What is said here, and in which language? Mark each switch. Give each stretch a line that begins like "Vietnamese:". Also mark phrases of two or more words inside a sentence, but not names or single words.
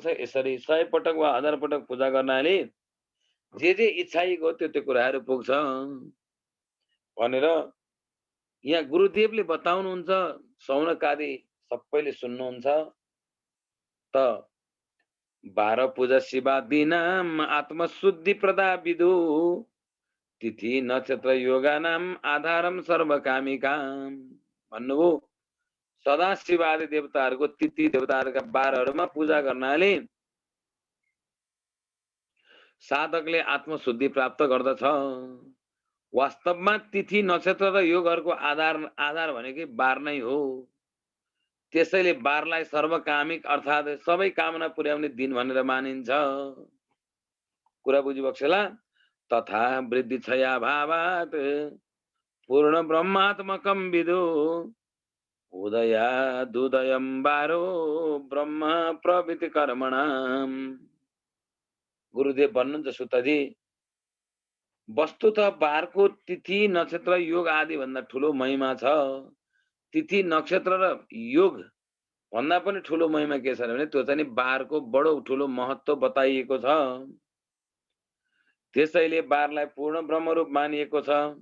Nepali: यसरी 100 पटक वा 1000 पटक पूजा गर्नाले जे इच्छाइको त्यो कुराहरू पुग्छ भनेर यहाँ गुरुदेवले बताउनुहुन्छ। सौनकादि सबैले सुन्नुहुन्छ त
Sanskrit: 12 पूजा शिवादीनाम आत्मशुद्धि प्रदा विदु तिथि नक्षत्र योगानाम आधारम सर्वकामिकाम।
Nepali: भन्नुभयो सदा शिव आदि देवताहरूको तिथि देवताहरूका बारहरूमा पूजा गर्नाले साधकले आत्मशुद्धि प्राप्त गर्दछ। वास्तवमा तिथि नक्षत्र र योगहरूको आधार भनेकै बार नै हो। त्यसैले बारलाई सर्वकामिक अर्थात् सबै कामना पुर्याउने दिन भनेर मानिन्छ। कुरा बुझिबक्सेला।
Sanskrit: तथा वृद्धि छया भावात् पूर्ण ब्रह्मात्मकम विदु उदयादुदयं बारो ब्रह्म प्रभृति कर्मणाम।
Nepali: गुरुदेव भन्नुहुन्छ सुतजी वस्तुतः बारको तिथि नक्षत्र योग आदि भन्दा ठुलो महिमा छ। तिथि नक्षत्र र योग भन्दा पनि ठुलो महिमा के छ भने त्यो चाहिँ बारको बडो ठुलो महत्व बताइएको छ। त्यसैले बारलाई पूर्ण ब्रह्मरूप मानिएको छ।